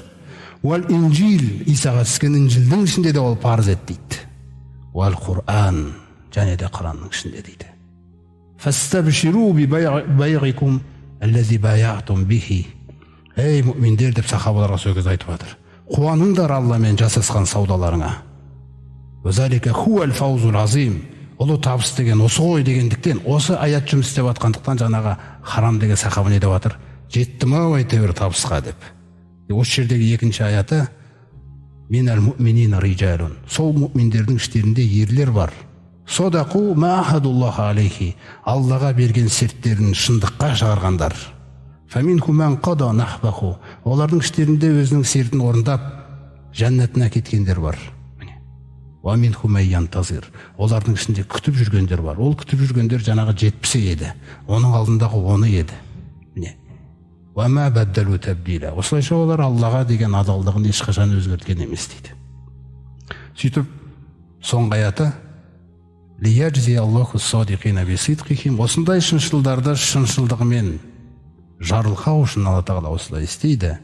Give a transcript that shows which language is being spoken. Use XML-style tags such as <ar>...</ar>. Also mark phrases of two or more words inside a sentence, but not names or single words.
<ar>والإنجيل,</ar> <kk>Исаға түскен инжилдің ішінде де ол парыз ет дейді.</kk> <ar>والقرآن,</ar> <kk>және де Құранның ішінде дейді.</kk> <ar>فاستبشروا ببيعكم الذي بايعتم به.</ar> <kk>Ей мүминдер деп сахабаларға сол кезде айтып жатыр. Қуаныңдар Алламен жасасқан саудаларыңа.</kk> <ar>وذلك هو الفوز العظيم.</ar> <kk>Ұлы табыс деген осы ғой дегендіктен, осы аят жұмыс істеп жатқандықтан жаңағы Харам деген сахаба не деп жатыр? Жеттім ау әйтеуір табысқа деп. Осы жердегі екінші аяты:</kk> <ar>من المؤمنين رجال.</ar> <kk>Сол мұъминдердің іштерінде ерлер бар.</kk> <ar>صدقوا ما عاهدوا الله عليه.</ar> <kk>Аллаға берген серттерін шындыққа шығарғандар.</kk> <ar>فمنهم من قضى نحبه.</ar> <kk>Олардың іштерінде өзінің сертін орындап жәннатына кеткендер бар.</kk> <ar>ومنهم من ينتظر.</ar> <kk>Олардың ішінде күтіп жүргендер бар. Ол күтіп жүргендер жаңағы 70 еді. Оның алдындағы 10 еді. Міне.</kk> <ar>وما بدلوا تبديلا.</ar> <kk>Осылайша олар Аллаға деген адалдығын ешқашан өзгерткен емес дейді. Сөйтіп соңғы аяты: Осындай шыншылдарды шыншылдығымен жарылқау үшін Алла Тағала осылай істейді.</kk>